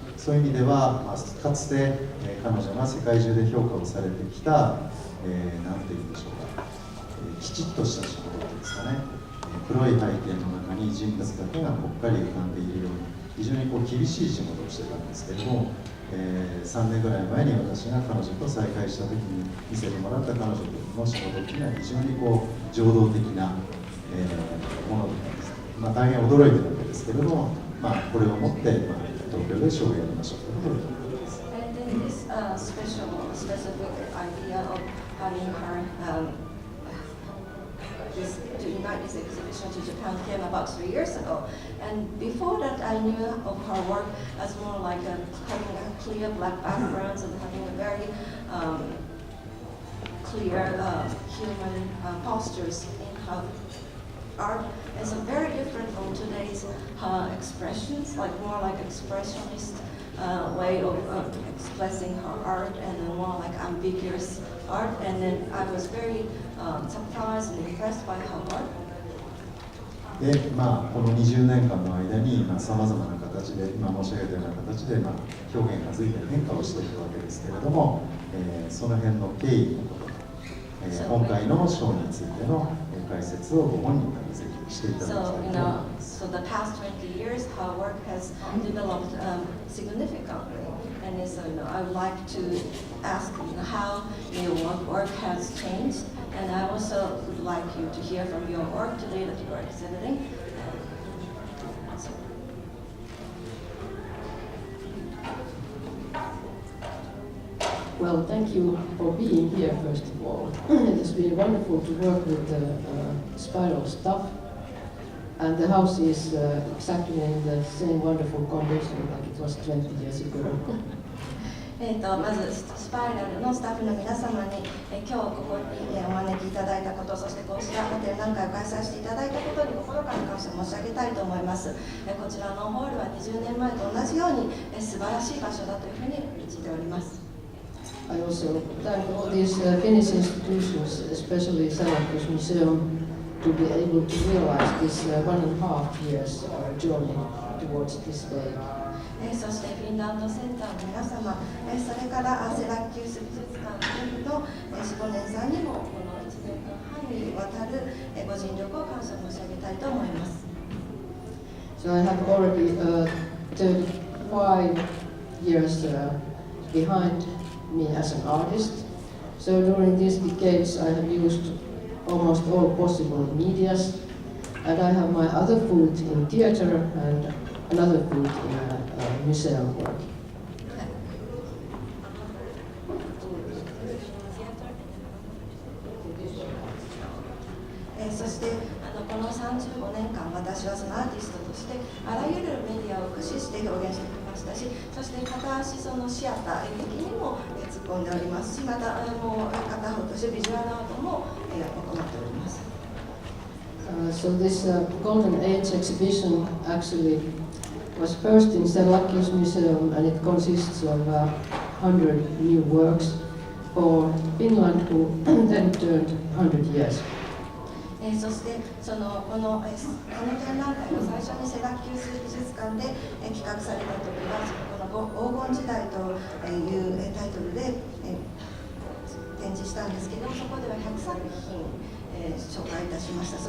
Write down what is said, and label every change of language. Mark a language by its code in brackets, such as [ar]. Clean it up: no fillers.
[ja] そういう意味では、かつて、彼女が世界中で評価をされてきた、何て言うんでしょうか、きちっとした仕事ですかね、黒い背景の中に人物だけがぽっかり浮かんでいるような非常に厳しい仕事をしてたんですけれども、3年ぐらい前に私が彼女と再会した時に見せてもらった彼女の仕事というのは非常に情動的な、ものだったんです。大変驚いてるわけですけれども、これをもって、東京でショーをやりましょうということです。 [en] And then this specific idea of having her to invite this exhibition to Japan came about 3 years ago. And before that, I knew of her work as more like having a clear black background and having a very clear human postures in her art. It's very different from today's expressions, like more like expressionist way of expressing her art, and more like ambiguous art, and then I was very surprised and impressed by her art. [ja] で、この20年間の間にさまざまな形で、今申し上げたような形で、表現が随分変化をしていくわけですけれども、その辺の経緯のこと、今回の賞についての解説をご本人からぜひしていただきたいと思います。 [en] So the past 20 years, her work has developed significantly, and so I would like to ask how your work has changed, and I also would like you to hear from your work today that you are exhibiting. Well, thank you for being here, first of all. It has been wonderful to work with the spiral stuff. And the house is exactly in the same wonderful condition like it was 20 years ago. [ja] まずスパイラルのスタッフの皆様に、今日ここに、お招きいただいたこと、そしてこうした展覧会を開催していただいたことに心から感謝申し上げたいと思います。こちらのホールは20年前と同じように、素晴らしい場所だというふうに感じております。 [en] I also thank all these Finnish institutions, especially Serlachius Museum, to be able to realize this 1.5 years journey towards this day. [ja] そしてフィンランドセンターの皆様、それからセラキュース美術館のシボネンさんにもこの1年間半にわたるご尽力を感謝申し上げたいと思います。 [en] So I have already 35 years behind me as an artist. So during these decades I have used almost all possible medias, and I have my other foot in theater and another foot in museum work. [ja] そしてこの35年間、私はそのアーティストとしてあらゆるメディアを駆使して表現してきましたし、そして片足そのシアター演劇にも突っ込んでおりますし、またもう片方としてビジュアルアートも行っております。 [en] So this Golden Age exhibition actually was first in Serlachius Museum, and it consists of 100 new works for Finland, who then turned 100 years. [ja] そしてこの展覧会が最初にセラキュース美術館で企画された時はこの黄金時代というタイトルで展示したんですけど、そこでは100作品紹介いたしました。